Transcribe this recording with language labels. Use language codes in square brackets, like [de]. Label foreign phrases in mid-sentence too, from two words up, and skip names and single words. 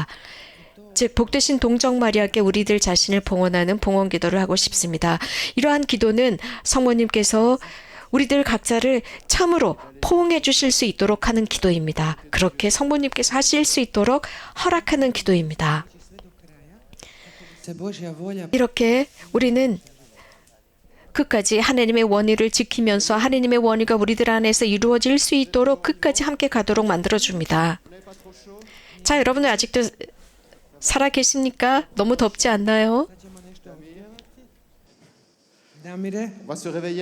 [ko] 즉 복되신 동정 마리아께 우리들 자신을 봉헌하는 봉헌 기도를 하고 싶습니다. 이러한 기도는 성모님께서 우리들 각자를 참으로 포옹해 주실 수 있도록 하는 기도입니다. 그렇게 성모님께서 하실 수 있도록 허락하는 기도입니다. [hr] Se Božja volja [ko] 이렇게 우리는 끝까지 하나님의 원의를 지키면서 하나님의 원의가 우리들 안에서 이루어질 수 있도록 끝까지 함께 가도록 만들어줍니다. 자, 여러분들 아직도 살아 계십니까? 너무 덥지 않나요? Damire, [fr] On va se réveiller.